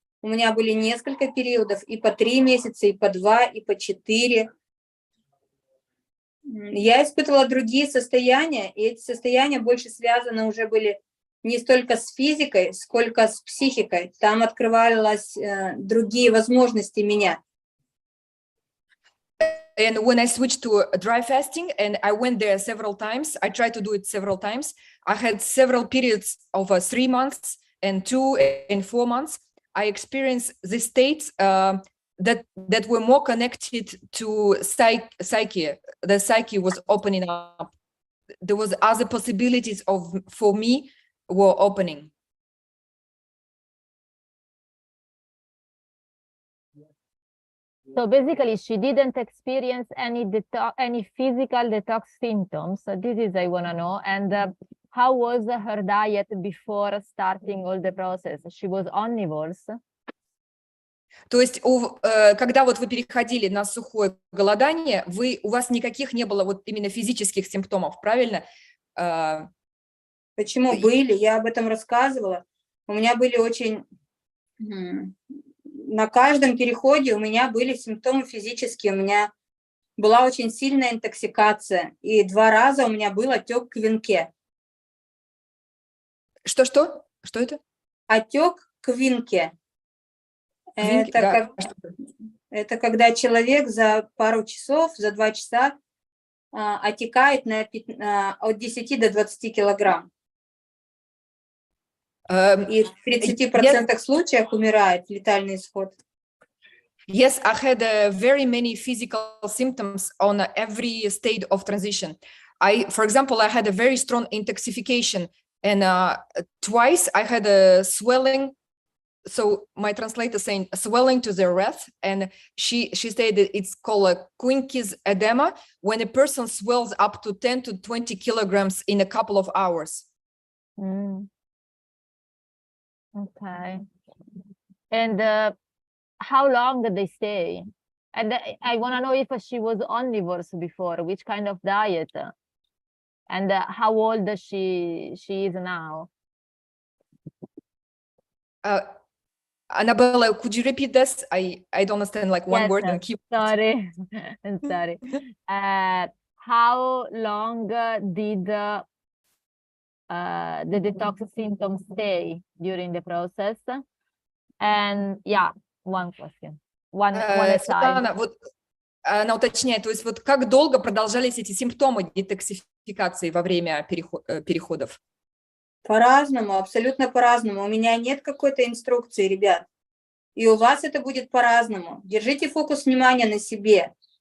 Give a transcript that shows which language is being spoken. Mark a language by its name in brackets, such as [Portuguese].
[Russian] У меня были несколько периодов, и по 3 месяца, и по 2, и по 4. Я испытывала другие состояния, и эти состояния больше связаны уже были не столько с физикой, сколько с психикой. Там открывались другие возможности меня. [English] And when I switched to dry fasting, and I went there several times, I tried to do it several times. I had several periods of 3 months and 2 and 4 months. I experienced the states that were more connected to psyche. The psyche was opening up. There was other possibilities for me were opening. So basically, she didn't experience any physical detox symptoms. So this is I want to know. And how was her diet before starting all the process? She was omnivores. [Russian] То есть, когда вот вы переходили на сухое голодание, у вас никаких не было вот именно физических симптомов, правильно? Почему были? Я об этом рассказывала. У меня были очень... На каждом переходе у меня были симптомы физические. У меня была очень сильная интоксикация. И 2 раза у меня был отек к венке. Что это? Отек к венке. Это когда человек за пару часов, за 2 часа отекает от 10 до 20 килограмм. И в 30% случаях умирает, летальный исход. [English] Yes, I had very many physical symptoms on every state of transition. For example, I had a very strong intoxication, and twice I had a swelling. So my translator saying swelling to the wrist, and she said that it's called a Quincke's edema, when a person swells up to 10 to 20 kilograms in a couple of hours. Okay. And how long did they stay? And I want to know if she was omnivores before, which kind of diet, and how old she is now. Annabella, could you repeat this? I don't understand like one word and keep. Sorry, I'm sorry. How long did the detox symptoms stay during the process? And yeah, one question. One aside. [Russian] Svetlana, вот она уточняет, то есть вот как долго продолжались эти симптомы детоксификации во время переходов? По-разному, абсолютно по-разному. У меня нет какой-то инструкции, ребят. И у вас это будет по-разному. Держите фокус внимания на себе.